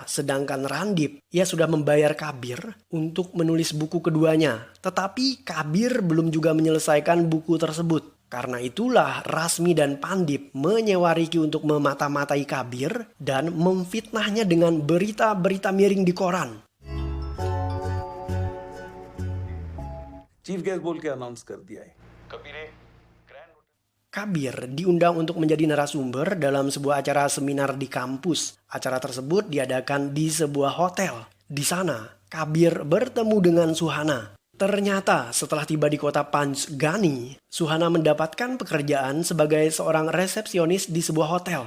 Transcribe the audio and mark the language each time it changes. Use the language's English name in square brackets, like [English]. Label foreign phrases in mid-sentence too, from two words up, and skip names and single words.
[Indonesian] Sedangkan Randip, ia sudah membayar Kabir untuk menulis buku keduanya. Tetapi Kabir belum juga menyelesaikan buku tersebut. Karena itulah Rasmi dan Pandip menyewa Ricky untuk memata-matai Kabir dan memfitnahnya dengan berita-berita miring di koran. [English] chief guest [Hindi] बोल के अनाउंस कर दिया है। [Indonesian] Kabir diundang untuk menjadi narasumber dalam sebuah acara seminar di kampus. Acara tersebut diadakan di sebuah hotel. Di sana, Kabir bertemu dengan Suhana. Ternyata setelah tiba di kota Panchgani, Suhana mendapatkan pekerjaan sebagai seorang resepsionis di sebuah hotel.